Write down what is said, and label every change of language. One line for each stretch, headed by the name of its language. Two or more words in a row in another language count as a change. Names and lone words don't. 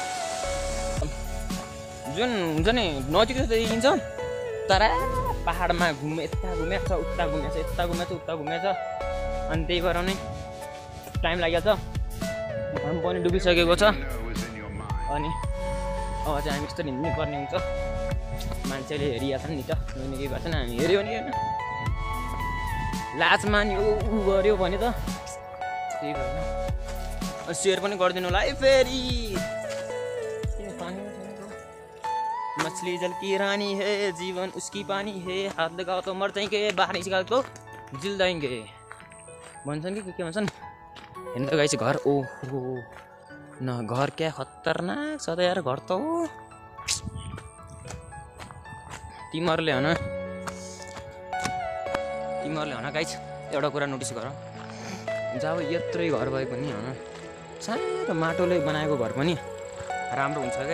Nepali: जुन हुन्छ नि नजिक जस्तो देखिन्छ तर पहाडमा यता घुमेछ उता घुमेछ यता घुमेछ उता घुमेछ अनि त्यही भएर नै टाइम लागिहाल्छ घाम पनि डुबिसकेको छ अनि अब चाहिँ हामी यस्तो हिँड्नु पर्ने हुन्छ मान्छेले हेरिहाल्छन् नि त नहुने केही गर्छन् हामी हेऱ्यो नि होइन लाज मान्यो उ गऱ्यो भने त त्यही भएन सेयर पनि गरिदिनु होला है फेरि
Hindi: मछली जल की रानी है जीवन उसकी पानी है हात लगाओ तो मर जाएंगे बाहर निकाल तो जिल जाएंगे
Nepali: भन्छन् कि के भन्छन् हेर्नु त गाइस घर ओहो न घर क्या खतरनाक छ त यार घर त हो तिमीहरूले हन गाइस एउटा कुरा नोटिस गर, जब यत्रै घर भए पनि होइन सानो माटोले बनाएको घर पनि राम्रो हुन्छ क्या।